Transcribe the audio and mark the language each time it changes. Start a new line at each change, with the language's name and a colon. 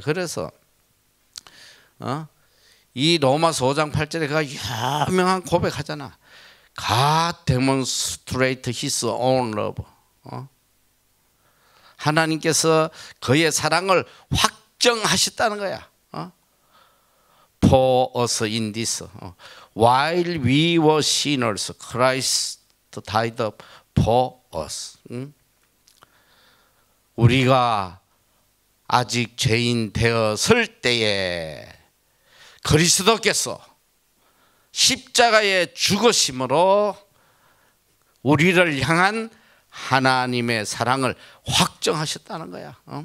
Korean: 그래서 이 로마서 5장 8절에 그가 유명한 고백하잖아.
English: God demonstrate His own love.
Korean: 하나님께서 그의 사랑을 확정하셨다는 거야.
English: For us in this, while we were sinners, Christ died for us.
Korean: 우리가 아직 죄인 되었을 때에 그리스도께서 십자가에 죽으심으로 우리를 향한 하나님의 사랑을 확정하셨다는 거야.